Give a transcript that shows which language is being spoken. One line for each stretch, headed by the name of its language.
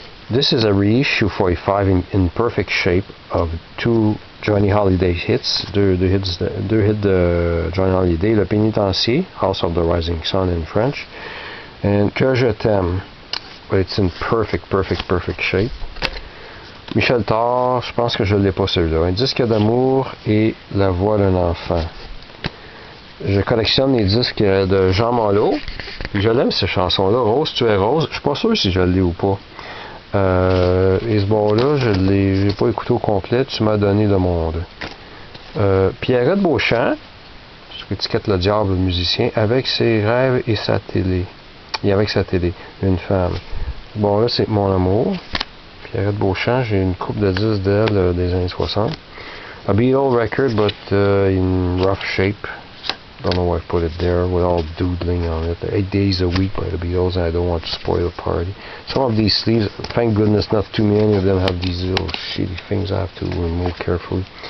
English: This is a reissue 45 in perfect shape of two Johnny Hallyday hits.
French: Deux hits de
English: Johnny Hallyday, Le Pénitencier, House of the Rising Sun in French, and Que je t'aime. But it's in perfect shape.
French: Michel Thor, je pense que je l'ai pas celui-là. Un disque d'amour et La voix d'un enfant. Je collectionne les disques de Jean Molot. Je l'aime ces chansons-là. Rose, tu es rose. Je suis pas sûr si je l'ai ou pas. Et ce bon-là, je l'ai pas écouté au complet. Tu m'as donné le monde. Pierrette Beauchamp, étiquette le diable, le musicien, avec ses rêves et sa télé. Et avec sa télé, une femme. Bon, là, c'est Mon amour. Pierrette Beauchamp, j'ai une coupe de disques d'elle des années 60.
English: A Beatle record, but in rough shape. Don't know why I put it there with all doodling on it. 8 days a week by the Beatles, and I don't want to spoil the party. Some of these sleeves, thank goodness not too many of them have these little shitty things I have to remove carefully.